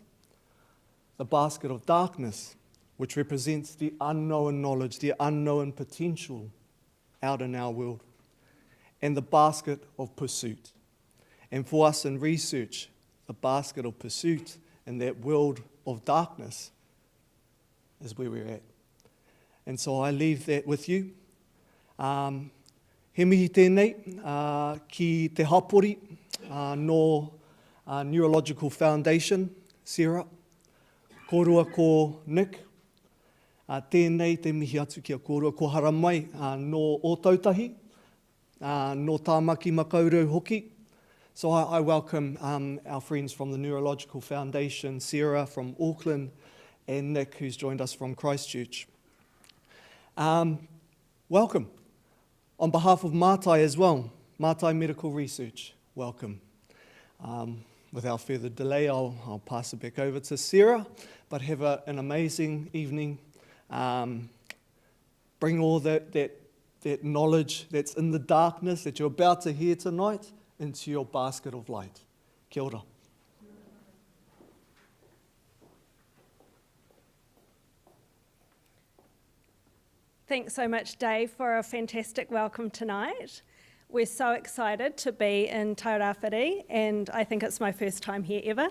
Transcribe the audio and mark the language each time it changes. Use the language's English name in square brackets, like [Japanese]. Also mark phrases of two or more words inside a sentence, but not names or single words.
[English] The basket of darkness, which represents the unknown knowledge, the unknown potential out in our world. And the basket of pursuit. And for us in research, the basket of pursuit and that world of darkness is where we're at. And so I leave that with you. [Māori] He mihi tēnei ki te hapori no Neurological Foundation, Sarah. Kōrua ko Nick. Tēnei te mihi atu kia kōrua ko haramai no Ōtautahi. No tāmaki makaurau hoki. [English] So I welcome our friends from the Neurological Foundation, Sarah from Auckland, and Nick, who's joined us from Christchurch. Welcome. On behalf of Matai as well, Matai Medical Research, welcome. Without further delay, I'll pass it back over to Sarah, but have an amazing evening. Bring all that knowledge that's in the darkness that you're about to hear tonight into your basket of light. [Māori] Kia ora. [English] Thanks so much, Dave, for a fantastic welcome tonight. We're so excited to be in Tairāwhiti, and I think it's my first time here ever.